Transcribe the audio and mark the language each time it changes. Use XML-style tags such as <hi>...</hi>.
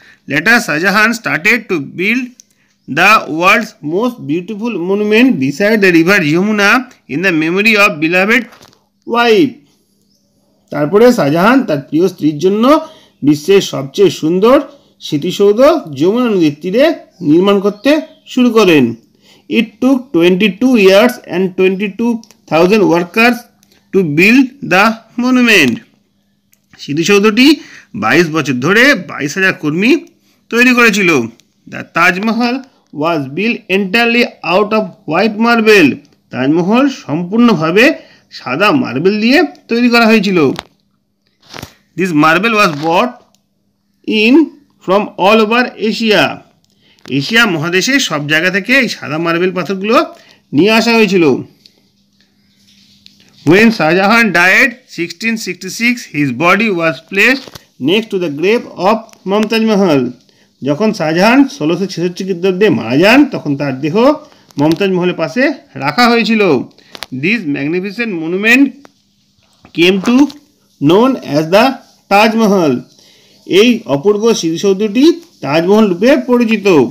<en>Later, Shahjahan started to build the world's most beautiful monument beside the river Yamuna in the memory of beloved wife.</en> <bn>তারপরে শাহজাহান তার প্রিয় স্ত্রীর জন্য বিশ্বের সবচেয়ে সুন্দর স্মৃতিসৌধ যমুনা নদীর তীরে নির্মাণ করতে শুরু করেন।</bn> <en>It took 22 years and 22,000 workers to build the monument.</en> <bn>স্মৃতিসৌধটি 22 বছর ধরে 22,000 কর্মী তৈরি করেছিল।</bn> <en>The Taj Mahal was built entirely out of white marble.</en> <bn>Taj Mahal সম্পূর্ণভাবে সাদা মার্বেল দিয়ে তৈরি করা হয়েছিল।</bn> <en>This marble was brought in from all over Asia.</en> <bn>Asia মহাদেশের সব জায়গা থেকে এই সাদা মার্বেল পাথরগুলো নিয়ে আসা হয়েছিল।</bn> <en>When Shahjahan died 1666, his body was placed next to the grave of Mumtaz Mahal.</en> <bn>যখন শাহজাহান 1666 খ্রিস্টাব্দে মারা যান তখন তার দেহ মমতাজ মহলের পাশে রাখা হয়েছিল।</bn> <en>This magnificent monument came to known as the Taj Mahal.</en> <bn>এই অপূর্ব স্মৃতিসৌধটি তাজমহল রূপে পরিচিত।</bn>